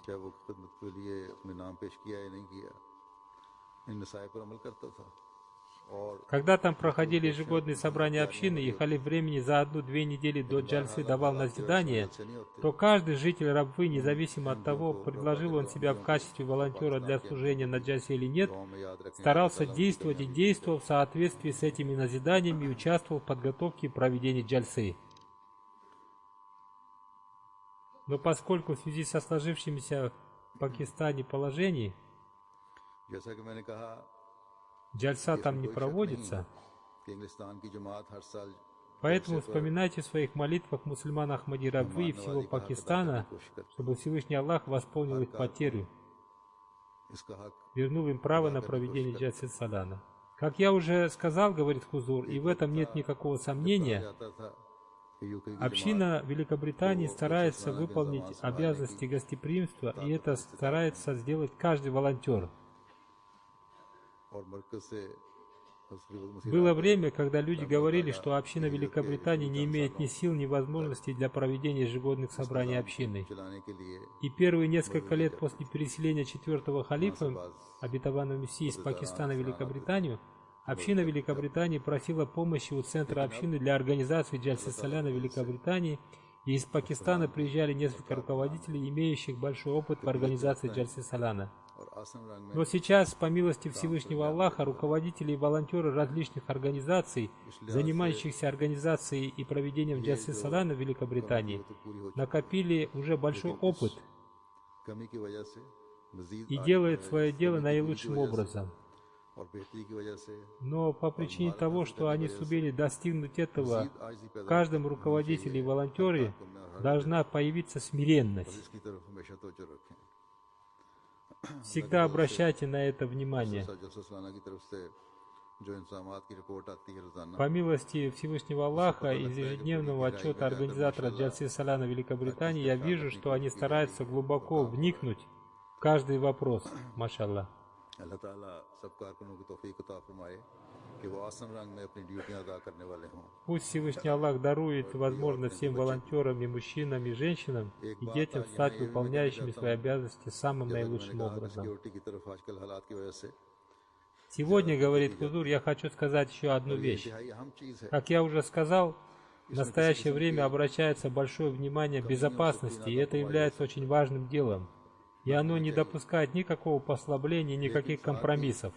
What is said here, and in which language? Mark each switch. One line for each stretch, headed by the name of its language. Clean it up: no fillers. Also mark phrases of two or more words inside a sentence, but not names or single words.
Russian: Когда там проходили ежегодные собрания общины, и халиф времени за 1-2 недели до джальсы давал назидание, то каждый житель Рабвы, независимо от того, предложил он себя в качестве волонтера для служения на джальсе или нет, старался действовать и действовал в соответствии с этими назиданиями и участвовал в подготовке и проведении джальсы. Но поскольку в связи со сложившимися в Пакистане положением,
Urdu: جیسا کہ میں نے کہا
Russian: джальса там не проводится,
Urdu: کہ انگلستان کی جماعت ہر سال
Russian: поэтому вспоминайте в своих молитвах мусульман Ахмади Рабви и всего Пакистана, чтобы Всевышний Аллах восполнил их потерю,
Urdu: اس کا حق
Russian: вернул им право на проведение джальсы салана. Как я уже сказал, говорит Хузур, и в этом нет никакого сомнения,
Urdu: جاتا تھا کہ یوکے کی
Russian: община Великобритании старается выполнить обязанности гостеприимства, и это старается сделать каждый волонтер.
Urdu: اور مرکز سے
Russian: Было время, когда люди говорили, что община Великобритании не имеет ни сил, ни возможностей для проведения ежегодных собраний общины.
Urdu: چلانے کے لیے
Russian: И первые несколько лет после переселения четвертого халифа, обетованного Мессии, из Пакистана в Великобританию, община Великобритании просила помощи у центра общины для организации джальсы саляна в Великобритании, и из Пакистана приезжали несколько руководителей, имеющих большой опыт в организации джальсы саляна.
Urdu: اور آسم رنگ میں
Russian: Но сейчас, по милости Всевышнего Аллаха, руководители и волонтеры различных организаций, занимающихся организацией и проведением джальсы саляна в Великобритании, накопили уже большой опыт
Urdu: کمی کی وجہ سے مزید
Russian: и делают свое дело наилучшим образом.
Urdu: اور بہتری کی وجہ سے
Russian: Но по причине того, что они сумели достигнуть этого, в каждом руководителе и волонтере должна появиться смиренность.
Urdu: اس کی طرف ہمیشہ توجہ رکھیں.
Russian: Всегда обращайте на это внимание.
Urdu: جلسہ سالانہ کی طرف سے جو انسامات کی رپورٹ آتی ہے روزانہ
Russian: По милости Всевышнего Аллаха, из ежедневного отчета организатора джальсы саляна Великобритании я вижу, что они стараются глубоко вникнуть в каждый вопрос. Машаллах.
Urdu: اللہ تعالیٰ سب کارکنوں کی توفیق عطا فرمائے کہ وہ آسم رنگ میں اپنی ڈیوٹیاں ادا کرنے والے ہوں.
Russian: Пусть Всевышний Аллах дарует возможность всем волонтерам, и мужчинам, и женщинам, и детям стать выполняющими свои обязанности самым наилучшим образом.
Urdu: سیکیورٹی کی طرف آج کل حالات کی وجہ سے
Russian: Сегодня, говорит Хузур, я хочу сказать еще одну вещь.
Urdu: انتہائی اہم چیز ہے.
Russian: Как я уже сказал, в настоящее время обращается большое внимание к безопасности, и это является очень важным делом. И оно не допускает никакого послабления, никаких компромиссов.